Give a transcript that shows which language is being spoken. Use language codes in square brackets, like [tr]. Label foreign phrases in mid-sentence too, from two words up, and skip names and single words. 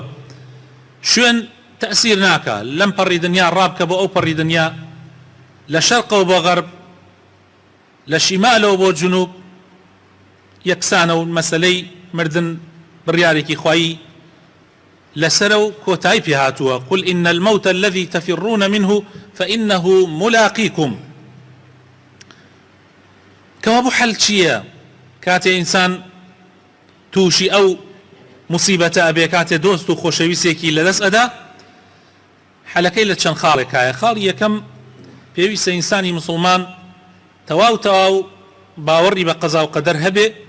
[ckb] شوێن تەسیر ناکە، لەم پەڕی دنیا ڕابکە بۆ ئەو پەڕی دنیا، لە شەرقەوە بۆ غەرب، لە شیمالەوە بۆ جنوب یەکسانە و مەسەلەی مردن بڕیارێکی خوایی لەسەرە و کۆتایی پێ هاتووە. [ar] قل إن الموت الذي تفرون منه فإنه ملاقيكم. [ckb] کەوا بوو حەل چییە؟ کاتێ ئینسان تووشی ئەو مصیبەتە ئەبێ، کاتێ دۆست و خۆشەویستێکی لەدەست ئەدا، حەلەکەی لە چەند خاڵێکایە. خاڵی یەکەم پێویستە ئینسانی مسلمان تەواو باوەڕی بە قەزا و قەدەر هەبێ.